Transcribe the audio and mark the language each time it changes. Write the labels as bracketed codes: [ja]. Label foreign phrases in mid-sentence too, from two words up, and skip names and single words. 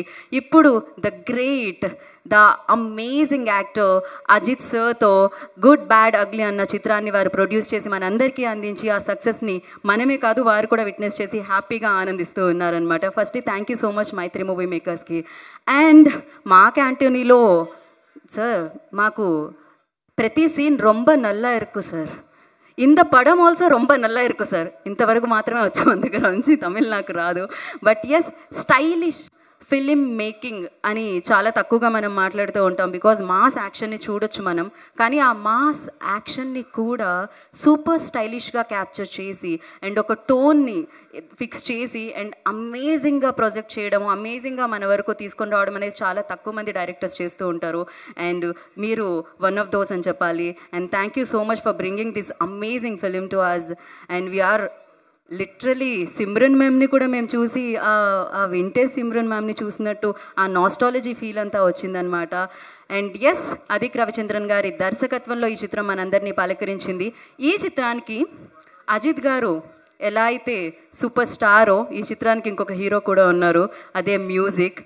[te] ఇప్పుడు [en] the great, the amazing actor [te] అజిత్ సార్తో గుడ్ బ్యాడ్ అగ్లీ అన్న చిత్రాన్ని వారు ప్రొడ్యూస్ చేసి మనందరికీ అందించి ఆ సక్సెస్ని మనమే కాదు వారు కూడా విట్నెస్ చేసి హ్యాపీగా ఆనందిస్తూ ఉన్నారనమాట. [en] Firstly thank you so much Mythri Movie Makers ki. [te] అండ్ మా క్యాంటీనీలో సార్ మాకు ప్రతి సీన్ [ta] ரொம்ப நல்லா இருக்கு சார், இந்த படம் ஆல்சோ ரொம்ப நல்லா இருக்கும் సార్. [te] ఇంతవరకు మాత్రమే వచ్చు మన దగ్గర నుంచి, తమిళ్ నాకు రాదు. [en] but yes, stylish film making [te] అని చాలా తక్కువగా మనం మాట్లాడుతూ ఉంటాం. [en] because mass action [te] చూడొచ్చు మనం, కానీ ఆ [en] mass action [te] కూడా [en] super stylish [te] క్యాప్చర్ చేసి అండ్ ఒక టోన్ని ఫిక్స్ చేసి [en] and amazingly project [te] చేయడం, అమేజింగ్గా మన వరకు తీసుకొని రావడం అనేది చాలా తక్కువ మంది డైరెక్టర్స్ చేస్తూ ఉంటారు. అండ్ మీరు [en] one of those [te] అని చెప్పాలి. [en] and thank you so much for bringing this amazing film to us. and we are literally Simran ma'am [te] కూడా మేము చూసి ఆ [en] vintage Simran ma'am [te] చూసినట్టు ఆ [en] nostalgia feel [te] అంతా వచ్చిందనమాట. [en] and yes, [te] అదిక్ రవిచంద్రన్ గారి దర్శకత్వంలో ఈ చిత్రం మనందరినీ పలకరించింది. ఈ చిత్రానికి అజిత్ గారు ఎలా అయితే [en] super star [te] ఈ చిత్రానికి ఇంకొక హీరో కూడా ఉన్నారు, అదే మ్యూజిక్.